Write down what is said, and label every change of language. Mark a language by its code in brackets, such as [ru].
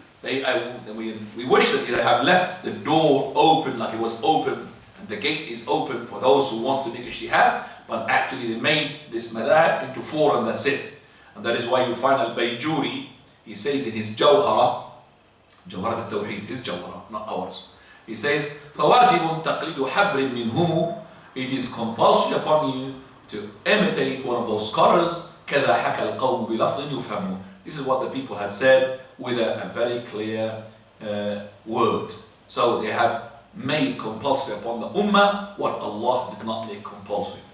[en] We wish that they have left the door open like it was open, and the gate is open for those who want to make ijtihad, but actually they made this madhab into 4 and that's it. And that is why you find Al-Bayjuri, he says in his Jawhara al-Tawheed, his Jawhara, not ours. He says, [ar] فَوَاجِبٌ تَقْلِيدُ حَبْرٍ مِّنْهُمُ. [en] It is compulsory upon you to imitate one of those scholars. [ar] كَذَا حَكَى الْقَوْمُ بِلَفْظٍ يُفْهَمُ. [en] This is what the people had said with a very clear word. So they have made compulsory upon the ummah what Allah did not make compulsory.